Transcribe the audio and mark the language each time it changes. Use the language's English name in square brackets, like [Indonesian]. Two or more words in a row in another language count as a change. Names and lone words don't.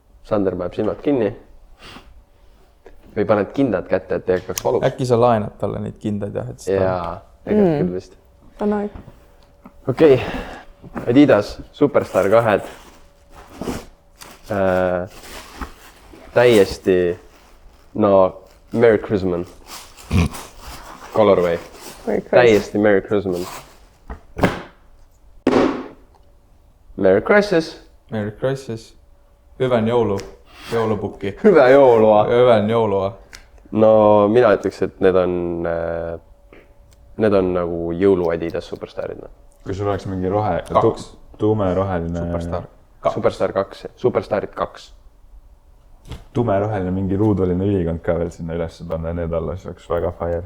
[Estonian] Sander paneb silmad kinni. Või paned kindad kätte, et ei hakkaks valuks. Äkki sa laenad talle neid kindaid jah? Jaa, ega küll vist. On aeg. Okei. Adidas Superstar 2. [English] Täiesti Merry Christmas. Colorway. Täiesti Merry Christmas. Merry Christmas. Merry Christmas. [Finnish] Hyvän joulupukki. Hyvää joulua. Hyvän joulua. [Estonian] No mina ütleks, et need on nagu jõulu Adidas Superstarid. Kui sul oleks mingi tumeroheline... Superstar 2. Superstarid 2. Tumeroheline mingi ruuduline ülikond ka veel sinna üles panna ja need alla, siis oleks väga fire.